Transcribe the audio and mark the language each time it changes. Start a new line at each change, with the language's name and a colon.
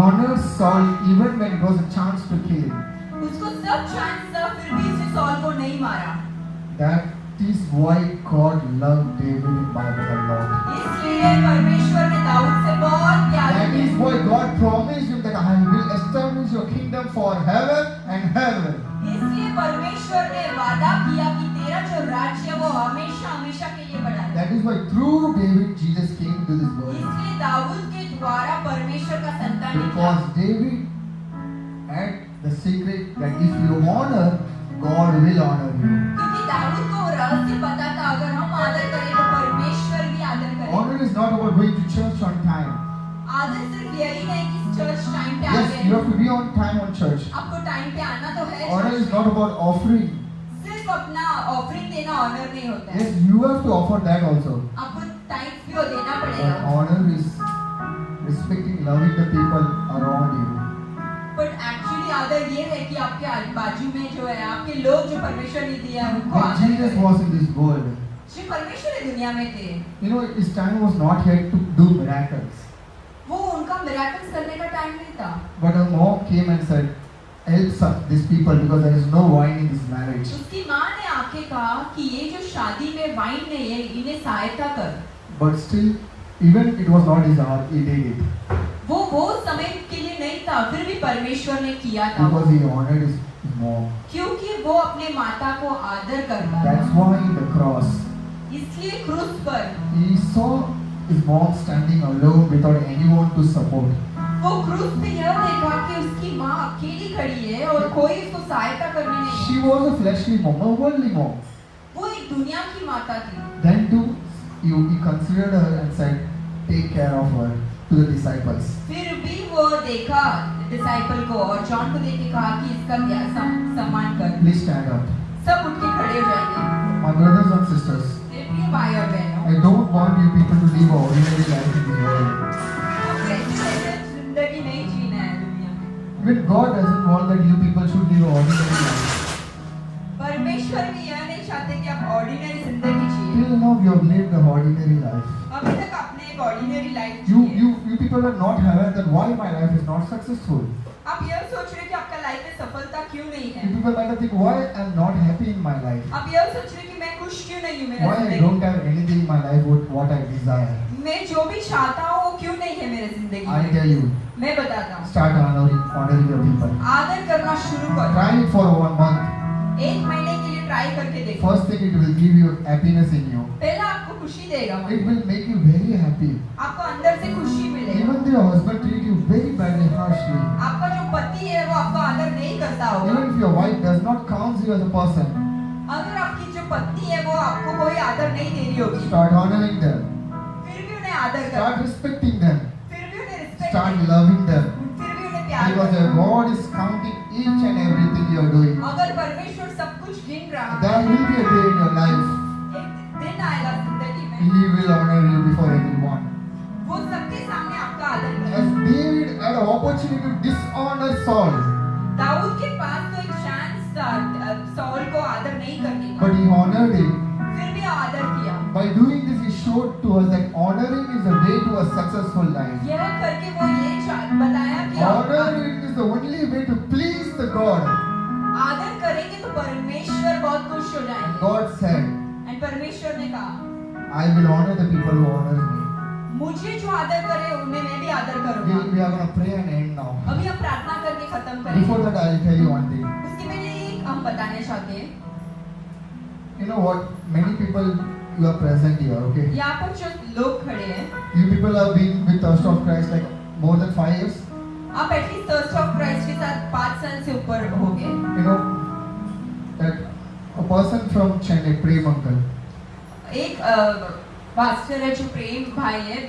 English: honored Saul even when it was a chance to kill him.
Hindi: उसको सब chance था फिर भी उसने सॉल को नहीं मारा।
English: That is why God loved David in Bible a lot.
Hindi: इसलिए परमेश्वर ने दाऊद से बहुत प्यार
English: That is
Hindi: किया।
English: why God promised him that I will establish your kingdom forever and ever.
Hindi: इसलिए परमेश्वर ने वादा किया कि तेरा जो राज्य है वो हमेशा हमेशा के लिए बढ़ा
English: That is why through David Jesus came to this world.
Hindi: इसलिए दाऊद के द्वारा परमेश्वर का संतान निकला।
English: Because David had the secret that if you honor, God will honor you.
Hindi: क्योंकि दाऊद को वो रहस्य पता था अगर हम आदर करें तो परमेश्वर भी आदर करेगा।
English: Honor is not about going to church on time.
Hindi: आदर सिर्फ यही नहीं कि चर्च टाइम पे आ
English: Yes, you
Hindi: गए।
English: have to be on time on church.
Hindi: आपको टाइम पे आना तो है।
English: Honor is not about offering.
Hindi: सिर्फ अपना ऑफरिंग देना ऑनर नहीं होता है।
English: Yes, you have to offer that also.
Hindi: आपको टाइम भी वो देना
English: But
Hindi: पड़ेगा।
English: honor is respecting, loving the people around you. But actually
Hindi: आदर ये है कि आपके बाजू में जो है आपके लोग जो परमेश्वर ने दिया है उनको
English: When
Hindi: आदर
English: Jesus
Hindi: करें।
English: was in this world,
Hindi: जो परमेश्वर इस दुनिया में थे
English: you know, his time was not yet to do miracles.
Hindi: वो उनका मिरेकल्स करने का टाइम नहीं था।
English: But a mom came and said, help these people because there is no wine in this marriage.
Hindi: उसकी माँ ने आके कहा कि ये जो शादी में वाइन नहीं है इन्हें सहायता कर।
English: But still, even it was not his hour, he did it.
Hindi: वो समय के लिए नहीं था फिर भी परमेश्वर ने किया था
English: Because he honored his mom.
Hindi: क्योंकि वो अपने माता को आदर करता
English: That's
Hindi: था।
English: why the cross,
Hindi: इसलिए क्रूस पर
English: he saw his mom standing alone without anyone to support.
Hindi: वो क्रूस पे यह देखा कि उसकी माँ अकेली खड़ी है और कोई उसको सहायता करने नहीं है।
English: She was a fleshly mom, a worldly mom.
Hindi: वो एक दुनिया की माता थी।
English: Then too, he considered her and said, take care of her to the disciples.
Hindi: फिर भी वो देखा डिसाइपल को और जॉन को देख के कहा कि इसका सम्मान कर।
English: Please stand up.
Hindi: सब उठ के खड़े हो जाएंगे।
English: My brothers and sisters,
Hindi: मेरे प्रिय भाई और बहनों,
English: I don't want you people to live an ordinary life in this world.
Hindi: अब ऐसे जिंदगी नहीं जीना है दुनिया में।
English: Even God doesn't want that you people should live an ordinary life.
Hindi: परमेश्वर भी यह नहीं चाहते कि आप ऑर्डिनरी जिंदगी जिए।
English: Till now you have lived an ordinary life.
Hindi: अभी तक आपने एक ऑर्डिनरी लाइफ
English: You,
Hindi: जी है।
English: you people are not aware that why my life is not successful.
Hindi: आप यह सोच रहे हैं कि आपका लाइफ में सफलता क्यों नहीं है।
English: You people might think why I'm not happy in my life.
Hindi: आप यह सोच रहे हैं कि मैं खुश क्यों नहीं हूँ मेरा
English: Why I
Hindi: जिंदगी।
English: don't have anything in my life what I desire.
Hindi: मैं जो भी चाहता हूँ वो क्यों नहीं है मेरे जिंदगी
English: I
Hindi: में।
English: tell you,
Hindi: मैं बताता हूँ,
English: start honoring your people.
Hindi: आदर करना शुरू करो।
English: Try it for 1 month.
Hindi: एक महीने के लिए ट्राई करके देखो।
English: First thing, it will give you happiness in you.
Hindi: पहला आपको खुशी देगा मन
English: It
Hindi: में।
English: will make you very happy.
Hindi: आपको अंदर से खुशी मिलेगा।
English: Even though your husband treat you very badly, harshly.
Hindi: आपका जो पति है वो आपको आदर नहीं करता होगा।
English: Even if your wife does not count you as a person,
Hindi: अगर आपकी जो पत्नी है वो आपको कोई आदर नहीं दे रही होगी,
English: start honoring them.
Hindi: फिर भी उन्हें आदर करो।
English: Start respecting them.
Hindi: फिर भी उन्हें रिस्पेक्ट
English: Start loving them.
Hindi: फिर भी उन्हें प्यार
English: Because
Hindi: करो।
English: God is counting each and everything you are doing.
Hindi: अगर परमेश्वर सब कुछ गिन रहा है,
English: There will be a day in your life
Hindi: एक दिन आएगा जिंदगी में,
English: He will honor you before everyone.
Hindi: वो सबके सामने आपका आदर
English: As
Hindi: करेगा।
English: David had an opportunity to dishonor Saul,
Hindi: Dawood के पास तो एक चांस था सॉल को आदर नहीं करने का,
English: but he honored him.
Hindi: फिर भी आदर किया।
English: By doing this, he showed to us that honoring is the way to a successful life.
Hindi: यह करके वो ये बताया कि
English: Honoring is the only way to please the God.
Hindi: आदर करेंगे तो परमेश्वर बहुत खुश हो जाएंगे।
English: God said,
Hindi: एंड परमेश्वर ने कहा,
English: I will honor the people who honor me.
Hindi: मुझे जो आदर करे उन्हें मैं भी आदर करूंगा।
English: We are going to pray and end now.
Hindi: अभी हम प्रार्थना करके खत्म
English: Before
Hindi: करेंगे।
English: that, I will tell you one thing.
Hindi: उसके पहले एक हम बताने चाहते हैं,
English: You know what? Many people you are present here, okay?
Hindi: यहाँ पर जो लोग खड़े हैं,
English: You people have been with Thirst of Christ like more than 5 years.
Hindi: आप एटलीस्ट थर्स्ट ऑफ क्राइस्ट के साथ 5 साल से ऊपर हो गए।
English: You know that a person from Chennai, Prem uncle,
Hindi: एक पास्टर है जो प्रेम भाई है